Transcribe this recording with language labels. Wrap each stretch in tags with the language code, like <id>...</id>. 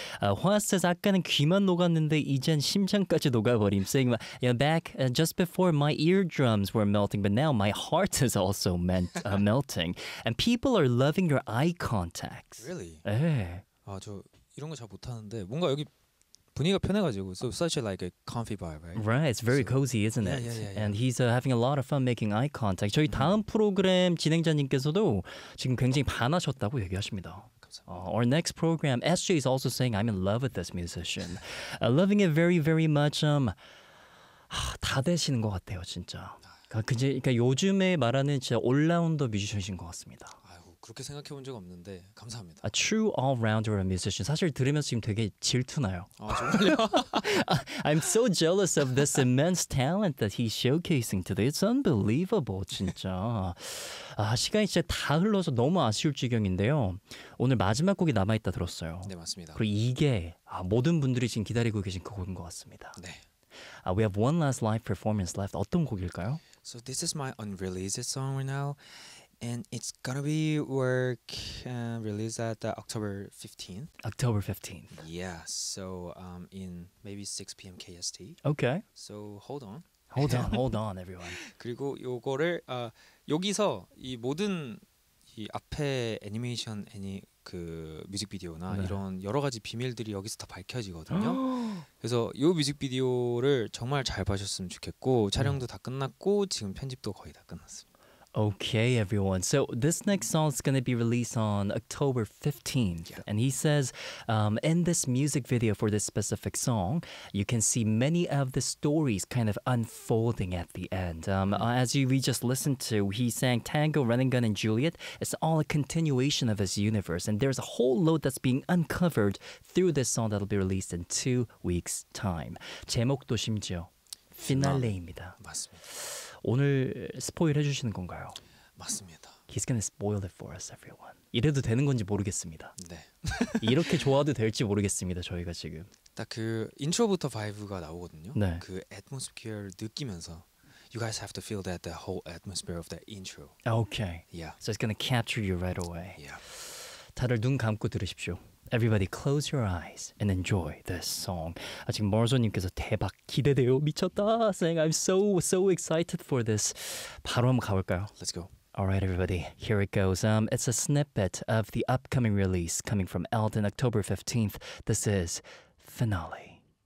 <ko>화스에서 아까는 귀만 녹았는데 이젠 심장까지 녹아버림.</ko> <en>Saying, you know, back just before my eardrums were melting, but now my heart is also melting. And people are loving your eye contacts. Really? 에.</en> <ko>아, 저 이런 거 잘 못하는데 뭔가 여기 분위기가 편해가지고,</ko> <en>so such a like a comfy vibe, right? Right, it's very cozy, isn't it? Yeah, yeah, yeah, yeah. And he's having a lot of fun making eye contact.</en> <ko>저희 mm-hmm. 다음 프로그램 진행자님께서도 지금 굉장히 반하셨다고 얘기하십니다.</ko> <en>Our next program, SJ is also saying, I'm in love with this musician. Loving it very, very much.</en> <ko>다 되시는 것 같아요, 진짜. 그러니까 요즘에 말하는 진짜 올라운더 뮤지션이신 것 같습니다. 그렇게 생각해 본 적 없는데 감사합니다.</ko> <en>A true all-rounder musician.</en> <ko>사실 들으면서 지금 되게 질투나요. 아, 정말요?</ko> <en>I'm so jealous of this immense talent that he's showcasing today. It's unbelievable, 진짜.</en> <ko>아, 시간이 진짜 다 흘러서 너무 아쉬울 지경인데요. 오늘 마지막 곡이 남아있다 들었어요. 네, 맞습니다. 그리고 이게 모든 분들이 지금 기다리고 계신 그 곡인 것 같습니다. 네.</ko> <en>We have one last live performance left.</en> <ko>어떤 곡일까요?</ko> <en>So this is my unreleased song right now. And it's gonna be work released at October 15th. October 15th. Yeah, so in maybe 6 p.m. KST. Okay. So hold on. Hold on, hold on, everyone.</en> <ko>그리고 요거를 여기서 이 모든 이 앞에 애니메이션 애니 그 뮤직비디오나 네. 이런 여러 가지 비밀들이 여기서 다 밝혀지거든요. 그래서 요 뮤직비디오를 정말 잘 봐주셨으면 좋겠고 촬영도 다 끝났고 지금 편집도 거의 다 끝났습니다.</ko> <en>Okay, everyone. So this next song is going to be released on October 15th. Yeah. And he says, in this music video for this specific song, you can see many of the stories kind of unfolding at the end. As we just listened to, he sang Tango, Running Gun, and Juliet. It's all a continuation of his universe. And there's a whole load that's being uncovered through this song that'll be released in 2 weeks' time.</en> <ko>제목도 심지어 피날레입니다. 맞습니다. 오늘 스포일 해주시는 건가요? 맞습니다.</ko> <en>He's gonna spoil it for us, everyone.</en> <ko>이래도 되는 건지 모르겠습니다. 네. 이렇게 좋아도 될지 모르겠습니다, 저희가 지금. 딱 그 인트로부터 바이브가 나오거든요. 네. 그 atmosphere를 느끼면서</ko> <en>You guys have to feel that the whole atmosphere of that intro. Okay. Yeah. So it's gonna capture you right away. Yeah.</en> <ko>다들 눈 감고 들으십시오.</ko> <en>Everybody close your eyes and enjoy this song.</en> <ko>아, 지금 머저님께서 대박 기대돼요 미쳤다</ko> <en>saying I'm so excited for this.</en> <ko>바로 한번 가볼까요?</ko> <en>Let's go. Alright everybody, here it goes. It's a snippet of the upcoming release coming from Elton October 15th. This is Finale.</en>